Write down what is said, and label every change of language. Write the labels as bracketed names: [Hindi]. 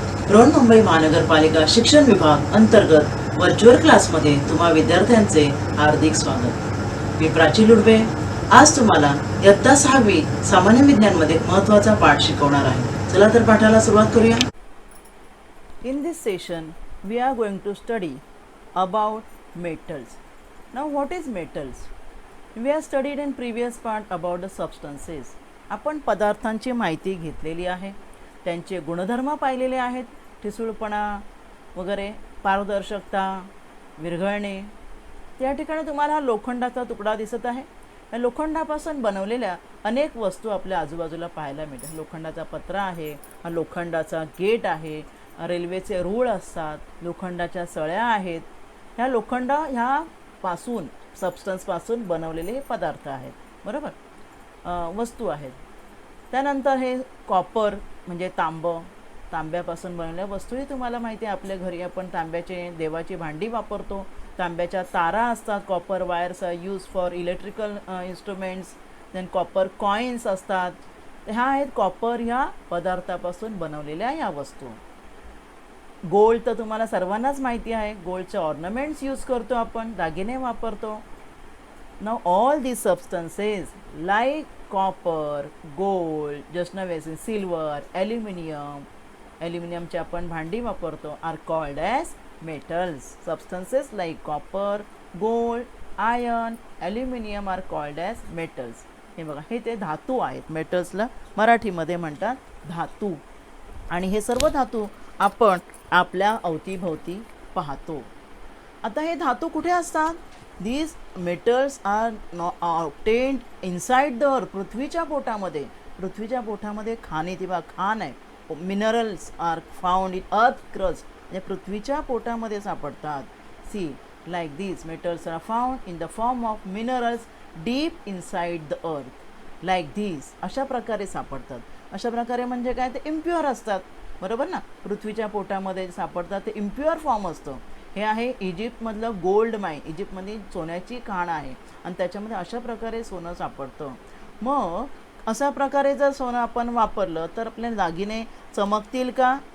[Marathi] बृहन्मुंबई महानगरपालिका शिक्षण विभाग अंतर्गत व्हर्च्युअल क्लासमध्ये तुम्हा विद्यार्थ्यांचे हार्दिक स्वागत. मी प्राची लुडवे आज तुम्हाला इयत्ता 6वी सामान्य विज्ञानमध्ये महत्त्वाचा पाठ शिकवणार आहे. चला तर पाठाला सुरुवात करूया. [English] In this session we are going to study about metals. Now what is metals? We have studied in previous part about the substances. [Marathi] आपण पदार्थांची माहिती घेतलेली आहे, त्यांचे गुणधर्म पाहिलेले आहेत, ठिसूळपणा वगैरे, पारदर्शकता, विरघळणे. त्या ठिकाणी तुम्हाला हा लोखंडाचा तुकडा दिसत आहे. या लोखंडापासून बनवलेल्या अनेक वस्तू आपल्या आजूबाजूला पाहायला मिळतात. लोखंडाचा पत्रा आहे, हा लोखंडाचा गेट आहे, रेल्वेचे रूळ असतात, लोखंडाच्या सळ्या आहेत. ह्या लोखंड ह्यापासून सबस्टन्सपासून बनवलेले हे पदार्थ आहेत, बरोबर, वस्तू आहेत. त्यानंतर हे कॉपर म्हणजे तांब्यापासून बनवलेल्या वस्तूही तुम्हाला माहिती आहे. आपल्या घरी आपण तांब्याचे देवाची भांडी वापरतो. तांब्याच्या तारा असतात, [English] Copper wires are use for electrical instruments. [Marathi] Than copper coins असतात. ह्या आहेत कॉपर ह्या पदार्थापासून बनवलेल्या ह्या वस्तू. गोल्ड तर तुम्हाला सर्वांनाच माहिती आहे. गोल्डचे ऑर्नामेंट्स यूज करतो आपण, दागिने वापरतो. [English] Now all these substances like copper, gold, just now we said silver, aluminum [Marathi] चे आपण भांडी वापरतो, [English] are called as metals. Substances like copper, gold, iron, aluminum are called as metals. [Marathi] हे बघा, हे ते धातू आहेत. मेटल्सला मराठीमध्ये म्हणतात धातू. आणि हे सर्व धातू आपण आपल्या अवतीभोवती पाहतो. आता हे धातू कुठे असतात? [English] These metals are obtained inside the earth. [Marathi] पृथ्वीच्या पोटामध्ये. पृथ्वीच्या पोटामध्ये खाणितिबा खाण आहे. [English] Minerals are found in earth crust. [Marathi] म्हणजे पृथ्वीच्या पोटामध्ये सापडतात. [English] See like these metals are found in the form of minerals deep inside the earth. Like these [Marathi] अशा प्रकारे सापडतात. अशा प्रकारे म्हणजे काय, ते इम्प्युअर असतात, बरोबर ना. पृथ्वीच्या पोटामध्ये सापडतात, ते इम्प्युअर फॉर्म असतो. हे आहे इजिप्तमधलं गोल्ड माईन. इजिप्तमध्ये सोन्याची खाण आहे आणि त्याच्यामध्ये अशा प्रकारे सोनं सापडतं. मग अशा प्रकारे जर सोनं आपण वापरलं तर आपले दागिने चमकतील का?